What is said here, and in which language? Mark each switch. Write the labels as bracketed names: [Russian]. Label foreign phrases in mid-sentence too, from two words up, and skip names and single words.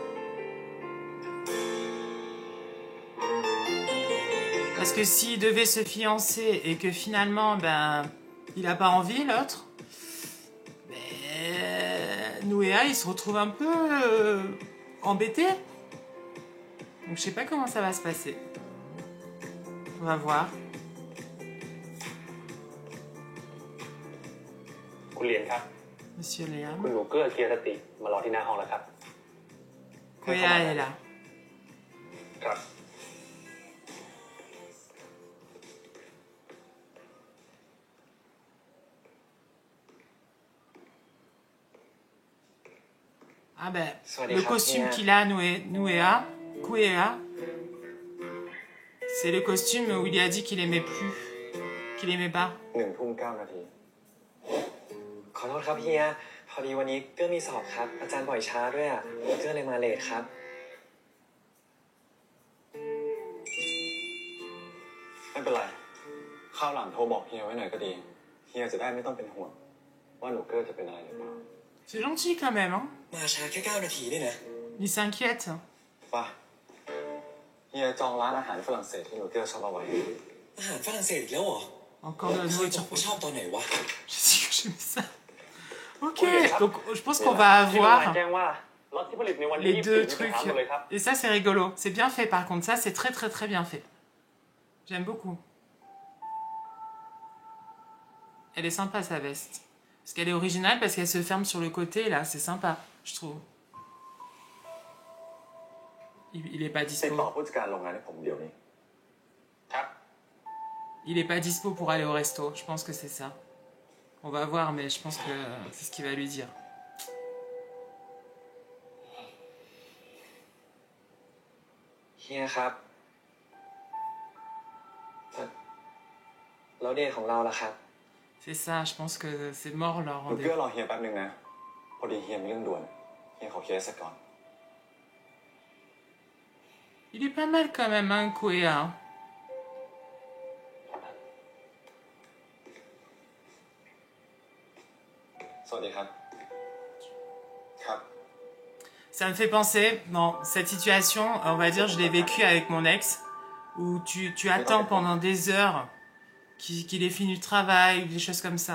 [French] Parce que s'il devait se fiancer et que finalement, ben, il a pas envie, l'autre, ben, Nouéa, il se retrouve un peu embêté. Donc je sais pas comment ça va se passer. On va voir. [Thai] คุณเรียนครับ [French] Monsieur Léa. [Thai] คุณหนูเกื้อเกียรติมารอที่หน้าห้องแล้วครับ [French] Nouéa est là. [Thai] ครับ [French] Ah ben, le costume qu'il a, Nouéa, c'est le costume où il a dit qu'il aimait plus, qu'il aimait pas. [Thai] 1:09 นาที ขอโทษครับเฮียพอดีวันนี้เกื้อมีสอบครับอาจารย์ปล่อยช้าด้วยอ่ะเกื้อเลยมาเลทครับ ไม่เป็นไรคราวหลังโทรบอกเฮียไว้หน่อยก็ดีเฮียจะได้ไม่ต้องเป็นห่วงว่าหนูเกอร์จะเป็นอะไรหรือเปล่า [French] C'est gentil quand même, hein. [Thai] มาช้าแค่9 นาทีนี่นะ [French] Il s'inquiète. [Thai] ไปเฮียจองร้านอาหารฝรั่งเศสที่หนูเกอร์ชอบเอาไว้ อาหารฝรั่งเศสอีกแล้วเหรอ [French] Encore de la [Thai] เคยบอก [French] nourriture. [Thai] ว่าชอบตอนไหนวะ [French] Je sais que j'aime ça. Ok, donc je pense qu'on va avoir [Thai] แจ้งว่าล็อตที่ผลิตในวันที่ [French] les deux [Thai] 24 [French] trucs. [Thai] หมดเลยครับ [French] Et ça, c'est rigolo. C'est bien fait par contre. Ça, c'est très très très bien fait. J'aime beaucoup. Elle est sympa sa veste. Parce qu'elle est originale, parce qu'elle se ferme sur le côté là. C'est sympa, je trouve. Il est pas [Thai] ติด [French] dispo. [Thai] ต่อผู้จัดการโรงงานให้ผมเดี๋ยวนี้ ครับ [French] Il est pas dispo pour aller au resto. Je pense que c'est ça. On va voir, mais je pense que c'est ce qu'il va lui dire. [Thai] เฮียครับแล้วเดทของเราล่ะครับ [French] C'est ça, je pense que c'est mort leur [Thai] หนูเกอ [French] rendez-vous. [Thai] ร์รอเฮียแป๊บนึงนะพอดีเฮียมีเรื่องด่วนเฮียขอเคลียร์เสร็จก่อน [French] Il est pas mal quand même, hein, Kouéa. Hein. [Thai] สวัสดีครับครับ [French] Ça me fait penser, bon, cette situation, on va dire, je l'ai vécue avec mon ex, où tu attends pendant des heures qu'il ait fini le travail, ou des choses comme ça.